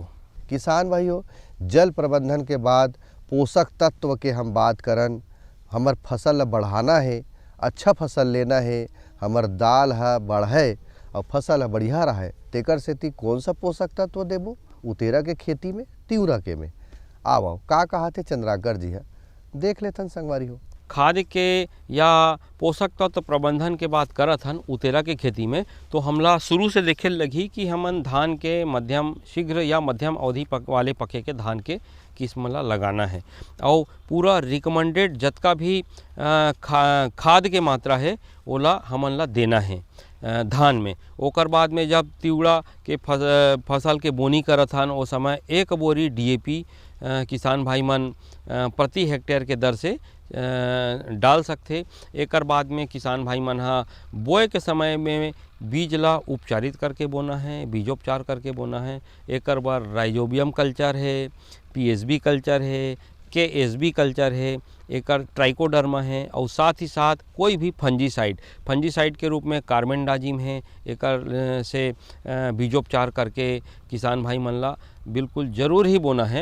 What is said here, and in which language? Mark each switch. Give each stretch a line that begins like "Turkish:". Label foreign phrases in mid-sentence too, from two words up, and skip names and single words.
Chhattisgarhi: किसान भाइयों, जल प्रबंधन के बाद पोषक तत्व के हम बात करन, हमर फसल बढ़ाना है, अच्छा फसल लेना है, हमर दाल है बढ़े और फसल बढ़िया रहे, तेकर सेती कौन सा पोषक तत्व देबो उतेरा के खेती में तिवरा के में आओ का कहा थे चंद्राकर जी है, देख लेथन संगवारी हो। खाद के या पोषक तत्व प्रबंधन के बात करत हन उतेरा के खेती में, तो हमला शुरू से देखे लगी कि हमन धान के मध्यम शीघ्र या मध्यम अवधि वाले पके के धान के किस्म ला लगाना है और पूरा रिकमेंडेड जतका भी खाद के मात्रा है ओला हमन ला देना है धान में। ओकर बाद में जब तिवड़ा के फसल के बोनी करत हन ओ समय 1 बोरी DAP किसान भाई मन प्रति हेक्टेयर के दर से डाल सकते। एकर बाद में किसान भाई मन हा बोए के समय में बीज ला उपचारित करके बोना है, बीजोपचार करके बोना है। एकर बार
English: Rhizobium culture
Chhattisgarhi: है,
English: PSB culture
Chhattisgarhi: है,
English: KSB culture
Chhattisgarhi: है, एकर ट्राइकोडर्मा है और साथ ही साथ कोई भी फंजीसाइड के रूप में कार्बेंडाजिम है, एकर से बीजोपचार करके किसान भाई मन ला बिल्कुल ज़रूर ही बोना है।